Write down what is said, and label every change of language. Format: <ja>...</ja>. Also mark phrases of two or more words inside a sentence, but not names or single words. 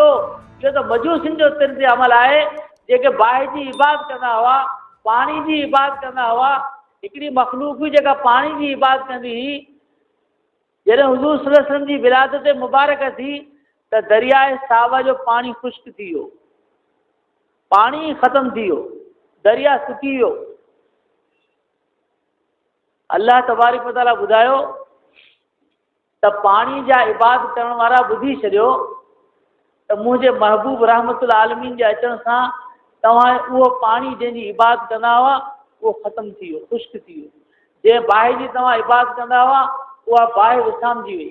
<sd>इहो त मजूसिन जो तिर्द अमल आहे जेके बाहि जी इबादत कंदा हुआ, पाणी जी इबादत कंदा हुआ। हिकिड़ी मखलूक हुई जेका पाणी जी इबादत कंदी हुई। जॾहिं हुज़ूर</sd> <ar>صلى الله عليه وسلم</ar> <sd>जी विलादत मुबारक थी त दरियाए सावा जो पाणी ख़ुश्क थी वियो, पाणी ख़तम थी वियो, दरिया सुकी वियो।</sd> <ar>الله تبارك وتعالى</ar> <sd>ॿुधायो त पाणी जा इबादत करण वारा ॿुधी छॾियो त मुंहिंजे महबूब</sd> <ar>رحمة للعالمين</ar> <sd>जे अचण सां तव्हां उहो पाणी जंहिंजी इबादत कंदा हुआ उहो ख़तमु थी वियो, ख़ुश्क थी वियो। जंहिं बाहि जी तव्हां इबादत कंदा हुआ उहा बाहि विसामजी वई।</sd>